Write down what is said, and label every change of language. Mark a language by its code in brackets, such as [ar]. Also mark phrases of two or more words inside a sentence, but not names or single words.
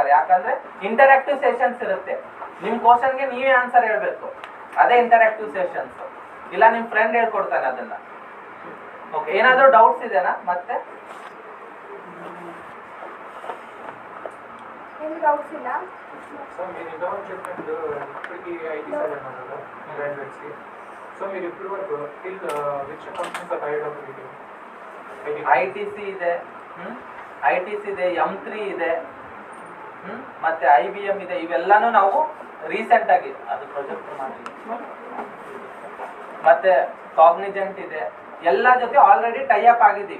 [kn] ಯಾಕಂದ್ರೆ [en] interactive sessions [kn] ಇರುತ್ತೆ, ನಿಮ್ ಕ್ವಶನ್ಗೆ ನೀವೇ ಆನ್ಸರ್ ಹೇಳ್ಬೇಕು, ಅದೇ [en] interactive sessions. [kn] ಇಲ್ಲ ನಿಮ್ ಫ್ರೆಂಡ್ ಹೇಳ್ಕೊಡ್ತಾನೆ ಅದನ್ನ. ಓಕೆ, ಏನಾದರೂ ಡೌಟ್ಸ್ ಇದೆನಾ ಮತ್ತೆ? ಏನು ಡೌಟ್ಸ್ ಇಲ್ಲ. [te] సో మీరు ఇంతవరకు చెప్పినట్టు ఇప్పటికి ఐటీ సైడ్ అన్నారు గ్రాడ్యుయేట్స్కి. [en] సో [te] మీరు ఇప్పుడు వరకు [en] till which companies are hired of [kn] ITC ಇದೆ, ITC ಇದೆ, M3 ಇದೆ, ಮತ್ತೆ IBM ಇದೆ. ಇವೆಲ್ಲಾನು ನಾವು ರೀಸೆಂಟ್ ಆಗಿ ಅದು ಪ್ರೊಜೆಕ್ಟ್ ಮಾಡಿ, ಮತ್ತೆ ಕಾಗ್ನಿಜೆಂಟ್ ಇದೆ, ಎಲ್ಲ ಜೊತೆ ಆಲ್ರೆಡಿ [en] tie up [kn] ಆಗಿದ್ದೀವಿ.